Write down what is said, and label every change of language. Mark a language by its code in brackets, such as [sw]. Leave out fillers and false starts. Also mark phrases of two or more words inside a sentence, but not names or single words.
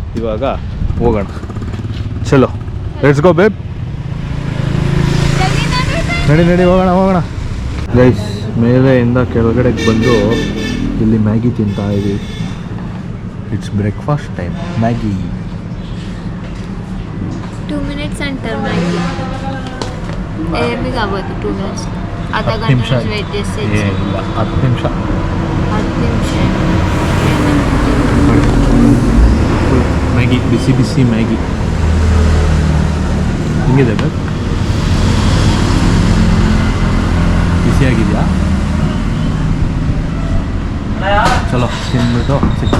[kn] ಇವಾಗ ಹೋಗೋಣ, ಚಲೋ, [en] let's go babe. [kn] ನಡಿ ಹೋಗೋಣ. ಗೈಸ್, ಮೇಲೆಯಿಂದ ಕೆಳಗಡೆಗೆ ಬಂದು ಇಲ್ಲಿ ಮ್ಯಾಗಿ ತಿಂತಾ ಇದ್ದೀವಿ. [en] It's breakfast time. Maggi [te] 2 minutes అంటారు మ్యాగీ. ఏమి కావద్దు 2 minutes. అర్ధ గంట నిమిషం నుంచి వెయిట్ చేస్తే [kn] ಏನಿಲ್ಲ, 10 ನಿಮಿಷ. [te] 10 నిమిషం [kn] ಮ್ಯಾಗಿ, ಬಿಸಿ ಮ್ಯಾಗಿ ಹಿಂಗಿದೆ ಬೇಬ್? ಬಿಸಿಯಾಗಿದೆಯಾ? ಚಲೋ ತಿಂದ್ಬಿಟ್ಟು ಸಿಗ್ತೀವಿ.